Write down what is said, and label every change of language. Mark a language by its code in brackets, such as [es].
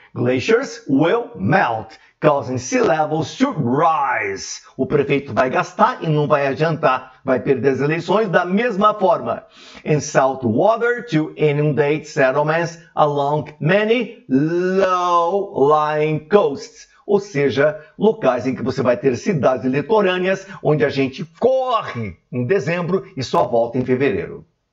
[en] Glaciers will melt, causing sea levels to rise. [pt] O prefeito vai gastar e não vai adiantar. Vai perder as eleições da mesma forma. [en] And salt water to inundate settlements along many low-lying coasts. [pt] Ou seja, locais em que você vai ter cidades litorâneas onde a gente corre em dezembro e só volta em fevereiro.